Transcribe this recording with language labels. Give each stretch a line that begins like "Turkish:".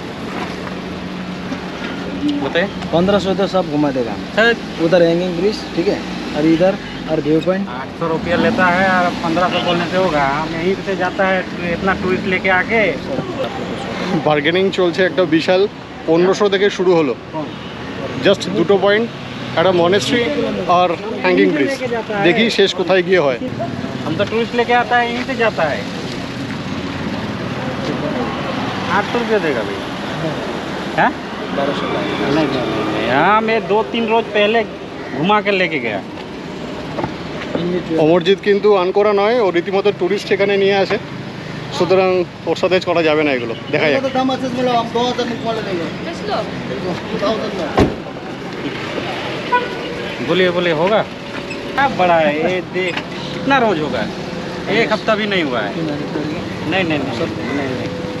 Hindi: बताइए 1500 तो सब घुमा देगा। उधर हैंगिंग ब्रिज, ठीक है, और इधर और व्यू पॉइंट। 800 रुपया लेता है और 1500 बोलने से होगा। हम यहीं से जाता है इतना टूरिस्ट लेके आके।
Bangla: বার্গেনিং চলছে একটা বিশাল। 1500 থেকে শুরু হলো, জাস্ট দুটো পয়েন্ট, একটা মনেস্ট্রি আর হ্যাঙ্গিং ব্রিজ। দেখি শেষ কোথায় গিয়ে হয়।
Hindi: हम तो टूरिस्ट लेके आता है, यहीं से जाता है। 800 रुपया देगा भैया। हैं? 1200 नहीं, यहाँ मैं 2-3 रोज पहले घुमा के लेके गया।
Bangla: অমরজিৎ কিন্তু আনকরা নয়, ও রীতিমতো টুরিস্ট এখানে নিয়ে আসে, সুতরাং ওর সাথে করা যাবে না এগুলো। দেখা যাক।
Hindi: दाम अच्छे से मिला, हम 2000 में कॉल देंगे। 2000 में बोलिए बोलिए, होगा क्या बड़ा है ये? देख कितना रोज होगा, एक हफ्ता भी नहीं हुआ है। नहीं नहीं नहीं, नहीं, नहीं।